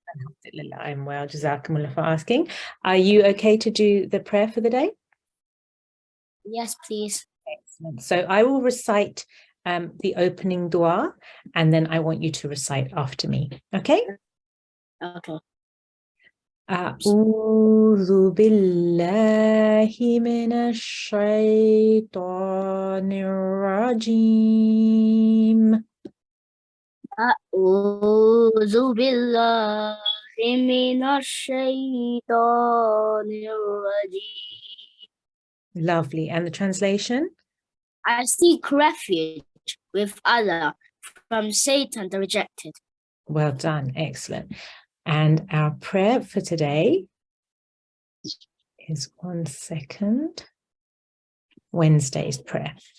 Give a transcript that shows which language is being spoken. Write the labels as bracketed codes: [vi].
[en] Alhamdulillah, I'm well. Jazakumullah for asking. Are you okay to do the prayer for the day? Yes, please. Excellent. So I will recite the opening dua, and then I want you to recite after me. Okay? Okay. [ar] أعوذ بالله من الشيطان الرجيم أعوذ بالله من الشيطان الرجيم. [en] Lovely. And the translation? I seek refuge with Allah from Satan the rejected. Well done. Excellent. And our prayer for today is, one second, Wednesday's prayer.